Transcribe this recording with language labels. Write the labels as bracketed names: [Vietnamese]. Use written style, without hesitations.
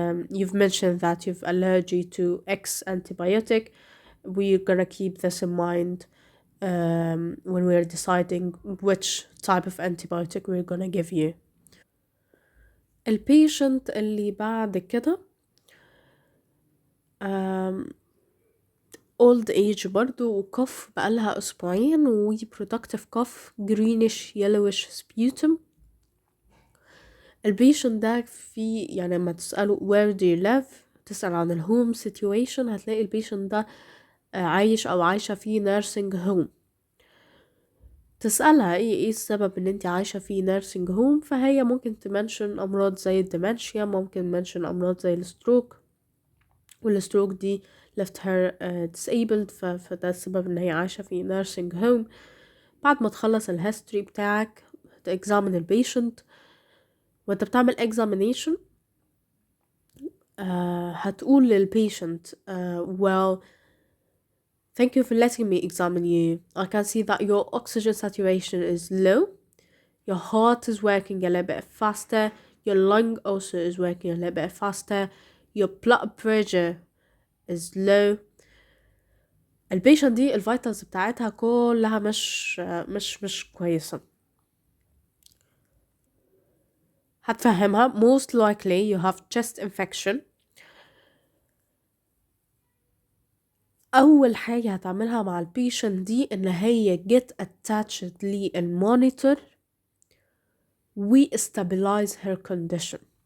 [English] you've mentioned that you've allergy to X antibiotic. We're gonna keep this in mind when we're deciding which type of antibiotic we're gonna give you. [Arabic] البيشنت اللي بعد كده old age برضو، وكف بقالها أسبوعين، و [English] productive cough, greenish yellowish sputum. [Arabic] البيشنت ده في يعني لما تسأله [English] where do you live، [Arabic] تسأل عن الهوم situation، هتلاقي البيشنت ده عايش أو عايشة في nursing home. تسألها ايه السبب ان انت عايشة في nursing home، فهي ممكن تمنشن أمراض زي الدمنشيا، ممكن منشن أمراض زي الستروك، والستروك دي [English] left her disabled، [Arabic] فده السبب ان هي عايشة في nursing home. بعد ما تخلص الهيستوري بتاعك تexamine البيشنت. وانت بتعمل examination هتقول للبيشنت [English] well Thank you for letting me examine you. I can see that your oxygen saturation is low. Your heart is working a little bit faster. Your lung also is working a little bit faster. Your blood pressure is low. [Arabic] البيشنت دي الفيتالز بتاعتها كلها مش كويسة. هتفهمها [English] most likely you have chest infection. [Arabic] أول حاجة هتعملها مع البيشنت دي إن هي [English] get attached [Arabic] للمونيتور و [English] stabilize her condition.